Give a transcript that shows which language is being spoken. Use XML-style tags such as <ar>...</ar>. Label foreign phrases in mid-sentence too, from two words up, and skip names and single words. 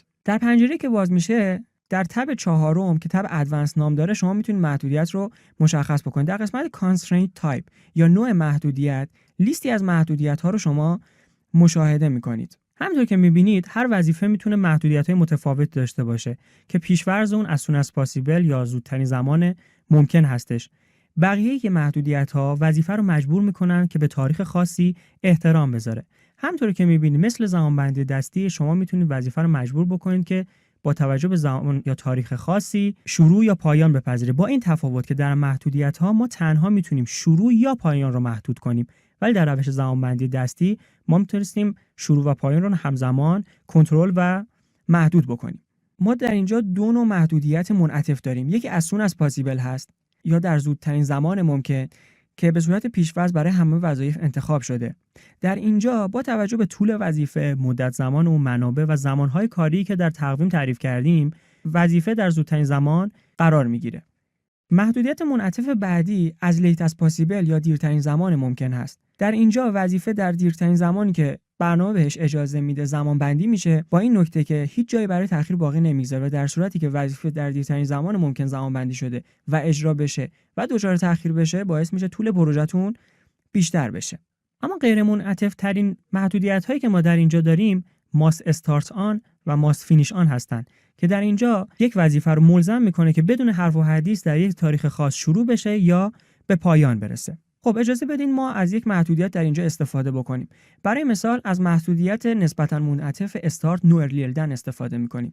<fa>در پنجره که باز میشه، در تب چهارم که تب ادوانس نام داره، شما میتونید محدودیت رو مشخص بکنید. در قسمت</fa> <en>constraint type</en> <fa>یا نوع محدودیت، لیستی از محدودیت ها رو شما مشاهده میکنید. همونطور که میبینید هر وظیفه میتونه محدودیت های متفاوت داشته باشه که پیش‌فرض اون</fa> <en>as soon as possible</en> <fa>یا زودترین زمان ممکن هستش. بقیه که محدودیت ها وظیفه رو مجبور میکنن که به تاریخ خاصی احترام بذاره. همونطور که میبینید مثل زمانبندی دستی، شما میتونید وظیفه رو مجبور بکنید که با توجه به زمان یا تاریخ خاصی شروع یا پایان بپذیره. با این تفاوت که در محدودیت ها ما تنها میتونیم شروع یا پایان رو محدود کنیم، ولی در روش زمانبندی دستی ما میتونستیم شروع و پایان رو همزمان کنترل و محدود بکنیم. ما در اینجا دو نوع محدودیت منعطف داریم. یکی</fa> <en>as soon as possible</en> <fa>هست یا در زودترین زمان ممکن که به صورت پیش‌فرض برای همه وظایف انتخاب شده. در اینجا با توجه به طول وظیفه، مدت زمان و منابع و زمانهای کاری که در تقویم تعریف کردیم، وظیفه در زودترین زمان قرار میگیره. محدودیت منعطف بعدی از</fa> <en>late as possible</en> <fa>یا دیرترین زمان ممکن هست. در اینجا وظیفه در دیرترین زمانی که برنامه بهش اجازه میده زمان بندی میشه، با این نکته که هیچ جایی برای تأخیر باقی نمیذاره و در صورتی که وظیفه در دیرترین زمان ممکن زمان بندی شده و اجرا بشه و دچار تأخیر بشه، باعث میشه طول پروژه‌تون بیشتر بشه. اما غیر منعطف ترین محدودیت هایی که ما در اینجا داریم</fa> <en>must start on</en> <fa>و</fa> <en>must finish on</en> <fa>هستند که در اینجا یک وظیفه رو ملزم میکنه که بدون حرف و حدیث در یک تاریخ خاص شروع بشه یا به پایان برسه. خب اجازه بدین ما از یک محدودیت در اینجا استفاده بکنیم. برای مثال از محدودیت نسبتاً منعطف</fa> <en>start no earlier than</en> <fa>استفاده میکنیم.</fa>